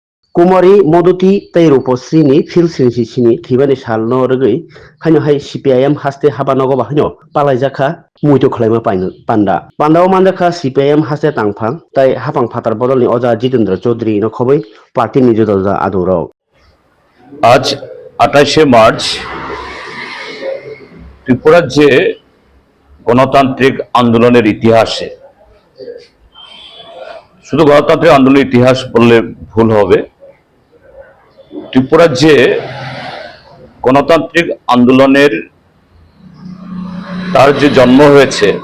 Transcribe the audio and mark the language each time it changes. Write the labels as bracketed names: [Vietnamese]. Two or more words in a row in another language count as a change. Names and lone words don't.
[Kok Borok] कुमारी मदती तै रूपश्रीनि फिलसिंसि सिनि थैबानि सालनो रगै खायनो हाय CPIM हास्ते हाबा नगबा हायनो पालायजाखा मुइतो खलायमा पान्डा पान्डाव मानजाखा CPIM हास्ते तांफां ताई हाफां फातार बदलनि अजा जितेन्द्र चौधरी न खबै पार्टी निजोदलजा आदौराव [Bangla] আজ 28শে মার্চ ত্রিপুরার যে গণতান্ত্রিক আন্দোলনের ইতিহাসে, শুধু গণতান্ত্রিক আন্দোলনের ইতিহাস বললে ভুল হবে, ত্রিপুরার যে গণতান্ত্রিক আন্দোলনের তার যে জন্ম হয়েছে